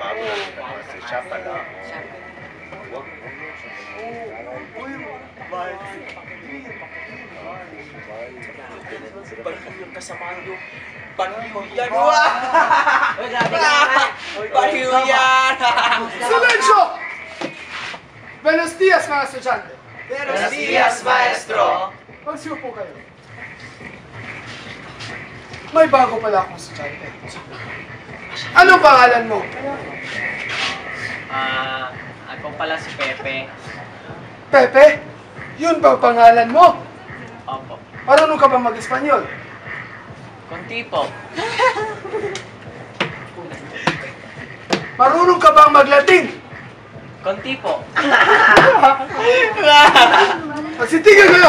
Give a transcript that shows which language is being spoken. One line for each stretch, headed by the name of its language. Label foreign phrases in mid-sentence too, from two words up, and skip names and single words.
Filipino: Baliw yung kasamaan nyo. Baliw yan! Baliw yan!
Spanish: Silencio! Buenos días,
Filipino: mga estudyante.
Spanish: Buenos días, maestro!
Filipino: Magsiupo kayo. May bago pala akong estudyante. Anong pangalan mo? Ako pala si Pepe. Pepe? Yun ba ang pangalan mo? Opo. Marunong ka ba mag-Espanyol? Kunti po. Marunong ka bang mag-Latin? Kunti po. Magsitigil kayo!